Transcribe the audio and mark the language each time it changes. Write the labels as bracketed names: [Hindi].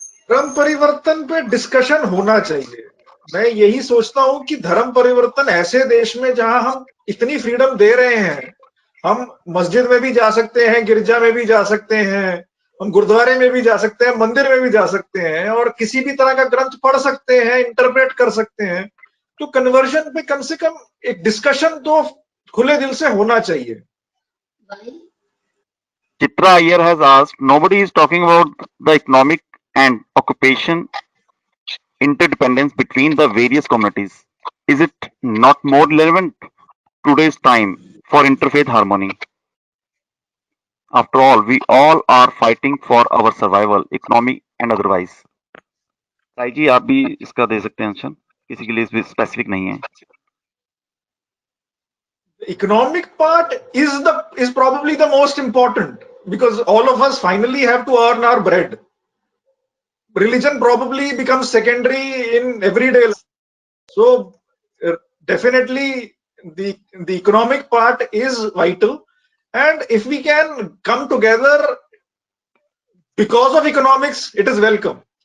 [Hindi] धर्म परिवर्तन पे डिस्कशन होना चाहिए। मैं यही सोचता हूं कि धर्म परिवर्तन ऐसे देश में जहां हम इतनी फ्रीडम दे रहे हैं, हम मस्जिद में भी जा सकते हैं, गिरजा में भी जा सकते हैं, हम गुरुद्वारे में भी जा सकते हैं, मंदिर में भी जा सकते हैं और किसी भी तरह का ग्रंथ पढ़ सकते हैं, इंटरप्रेट कर सकते हैं। तो कन्वर्जन पे कम से कम एक डिस्कशन तो खुले दिल से होना चाहिए। [English] Chitra Iyer has asked, nobody is talking about the economic and occupation interdependence between the various communities. Is it not more relevant today's time for interfaith harmony? After all, we all are fighting for our survival, economy and otherwise. [Hindi] Sai जी, आप भी इसका दे सकते हैं answer, किसी के लिए specific नहीं है। [English] Economic part is probably the most important because all of us finally have to earn our bread. Religion probably becomes secondary in everyday life. So definitely the economic part is vital, and if we can come together because of economics, it is welcome.